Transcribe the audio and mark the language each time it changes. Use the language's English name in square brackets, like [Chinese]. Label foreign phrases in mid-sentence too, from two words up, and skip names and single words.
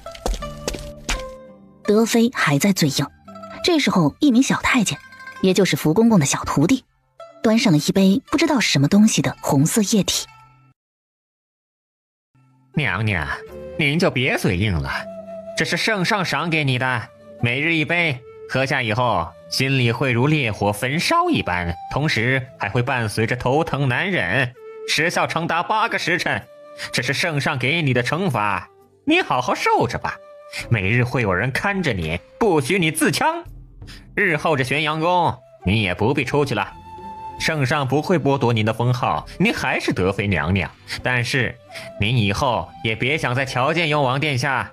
[Chinese] 德妃還在嘴硬，這時候一名小太監，也就是福公公的小徒弟，端上了一杯不知道什麼東西的紅色液體。娘娘，您就別嘴硬了，這是聖上賞給你的，每日一杯，喝下以後心裡會如烈火焚燒一般，同時還會伴隨着頭疼難忍，時效長達8個時辰。這是聖上給你的懲罰，你好好受着吧。每日會有人看着你，不許你自戕。日後這玄陽宮你也不必出去了，聖上不會剝奪您的封號，您還是德妃娘娘。但是您以後也別想再瞧見雍王殿下。